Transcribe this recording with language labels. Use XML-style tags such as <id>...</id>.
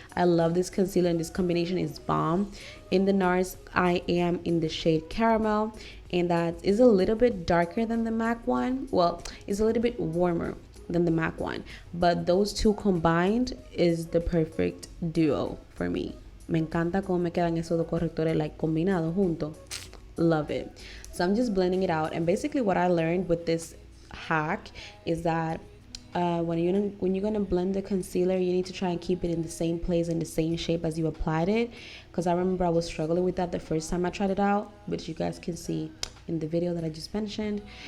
<en>I love this concealer and this combination is bomb. In the NARS, I am in the shade Caramel, and that is a little bit darker than the MAC one. Well, it's a little bit warmer than the MAC one, but those two combined is the perfect duo for me.</en> <es>Me encanta cómo me quedan esos dos correctores like combinados juntos.</es> <en>Love it. So I'm just blending it out, and basically what I learned with this hack is that when you're gonna blend the concealer, you need to try and keep it in the same place and the same shape as you applied it, because I remember I was struggling with that the first time I tried it out, which you guys can see in the video that I just mentioned.</en>